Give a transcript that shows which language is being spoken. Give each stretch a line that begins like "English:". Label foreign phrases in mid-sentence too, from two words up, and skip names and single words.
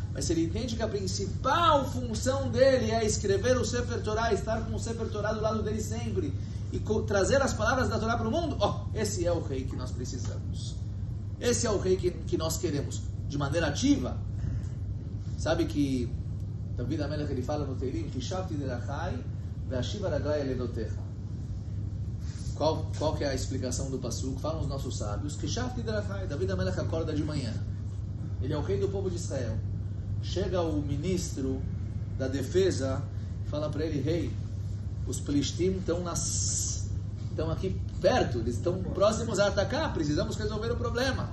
Portuguese: Mas se ele entende que a principal função dele é escrever o
Hebrew: ספר תורה,
Portuguese: estar com o
Hebrew: ספר תורה
Portuguese: do lado dele sempre, e trazer as palavras da Torá para o mundo, esse é o rei que nós precisamos. Esse é o rei que nós queremos. De maneira ativa. Sabe que David HaMelech, ele fala no Teilim,
Hebrew: חישבתי דרכי ואשיבה רגלי אל עדותיך.
Portuguese: Qual que é a explicação do Pasuk? Falam os nossos sábios,
Hebrew: חישבתי דרכי.
Portuguese: David HaMelech acorda de manhã. Ele é o rei do povo de Israel. Chega o ministro da defesa e fala para ele, rei, os Plishtim estão aqui perto, eles estão próximos a atacar, precisamos resolver o problema.